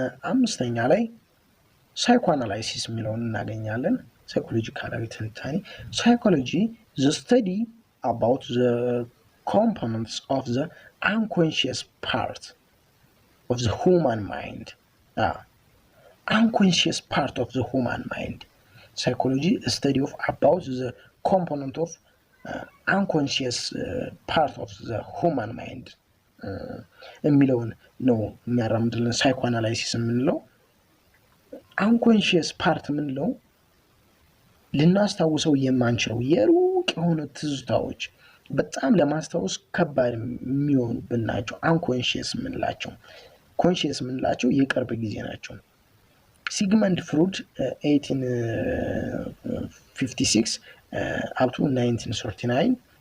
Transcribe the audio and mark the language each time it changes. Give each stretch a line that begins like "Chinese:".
Amharic: አምስተኛ ላይ ሳይኮአናላይሲስ የሚለውን እናገኛለን። ሳይኮሎጂካላዊ ትንታኔ ሳይኮሎጂ
English: the study about the components of the unconscious part of the human mind. Unconscious part of the human mind. Psychology a study of about the component of unconscious part of the human mind
Amharic: የሚለውን ነው የሚያራምድልን ሳይኮአናላይሲስ የምንለው። አንኮንሽየስ ፓርት የምንለው ልናስታውሰው የማንችለው የሩቅ የሆኑ ትዝታዎች በጣም ለማስታወስ ከባድ የሚሆኑብን ናቸው አንኮንሽየስ የምንላቸው። ኮንሽየስ የምንላቸው የቅርብ ጊዜ ናቸው። ሲግመንድ ፍሩድ 1856 up to 1939